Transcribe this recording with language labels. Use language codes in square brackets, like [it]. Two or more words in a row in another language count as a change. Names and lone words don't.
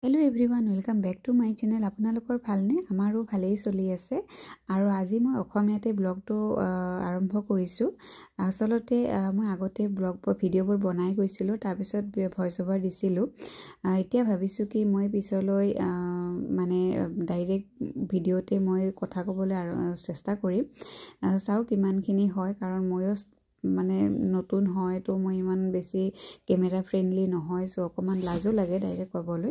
[en] Hello everyone welcome back to my channel [as] आपनालोকৰ ভালনে আমাৰো ভালেই চলি আছে আৰু আজি মই অসমীয়াতে ব্লগটো আৰম্ভ কৰিছো আসলতে মই আগতে ব্লগ ভিডিঅ'বোৰ বনাই গৈছিলো তাৰ পিছত [en] voice over [as] দিছিলো এতিয়া ভাবিছো কি মই পিছলৈ মানে ডাইৰেক্ট ভিডিঅ'তে মই কথা ক'বলৈ চেষ্টা কৰিম চাও কিমানখিনি হয় কাৰণ ময়ো মানে নতুন হয় তো মই ইমান বেছি [en] camera friendly [as] নহয় সো অকমান লাজো লাগে ডাইৰেক্ট ক'বলৈ